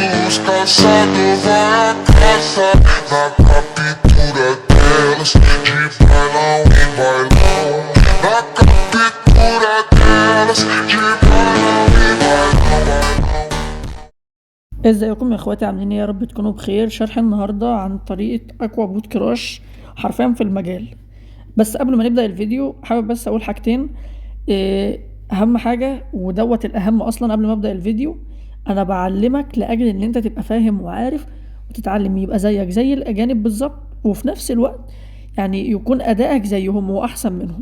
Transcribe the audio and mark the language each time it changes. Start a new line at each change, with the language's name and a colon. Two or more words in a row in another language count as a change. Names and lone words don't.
Portuguese: estamos cansados, vai a casa. Na captura delas, de bailão em bailão. Na captura delas, de bailão em bailão.
Arabic: ازيكم يا اخواتي، عاملين ايه؟ يا رب تكونوا بخير. شرح النهارده عن طريقه اقوى بوت كراش حرفيا في المجال. بس قبل ما نبدا الفيديو حابب بس اقول حاجتين. اهم حاجه ودوت الاهم اصلا قبل ما ابدا الفيديو، انا بعلمك لاجل ان انت تبقى فاهم وعارف وتتعلم، يبقى زيك زي الاجانب بالظبط، وفي نفس الوقت يعني يكون ادائك زيهم واحسن منهم.